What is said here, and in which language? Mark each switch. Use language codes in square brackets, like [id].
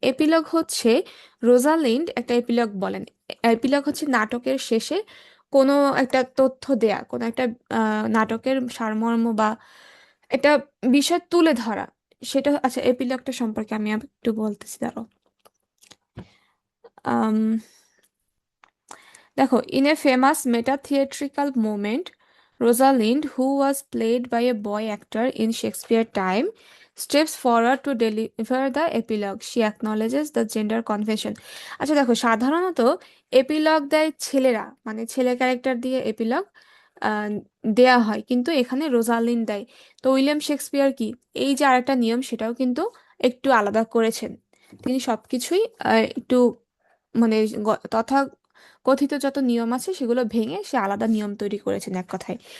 [bn] Epilogue হচ্ছে Rosalind একটা epilogue বলেন। এপিলগ হচ্ছে নাটকের শেষে কোনো একটা তথ্য দেয়া, কোনো একটা নাটকের সারমর্ম বা একটা বিষয় তুলে ধরা, সেটা। আচ্ছা, এপিলগটা সম্পর্কে আমি একটু বলতেছি, দাঁড়াও। [en] দেখো, in a famous meta-theatrical moment, Rosalind, who was played by a boy actor in Shakespeare time, steps forward to deliver the epilogue. She acknowledges the gender convention. [bn] আচ্ছা দেখো, সাধারণত এপিলগ দেয় ছেলেরা, মানে ছেলে ক্যারেক্টার দিয়ে এপিলগ দেয়া হয়, কিন্তু এখানে রোজালিন দেয়। তো উইলিয়াম শেক্সপিয়ার কি এই যে আরেকটা নিয়ম, সেটাও কিন্তু একটু আলাদা করেছেন। তিনি সবকিছুই একটু মানে তথা কথিত যত নিয়ম আছে সেগুলো ভেঙে সে আলাদা নিয়ম তৈরি করেছেন, এক কথায়।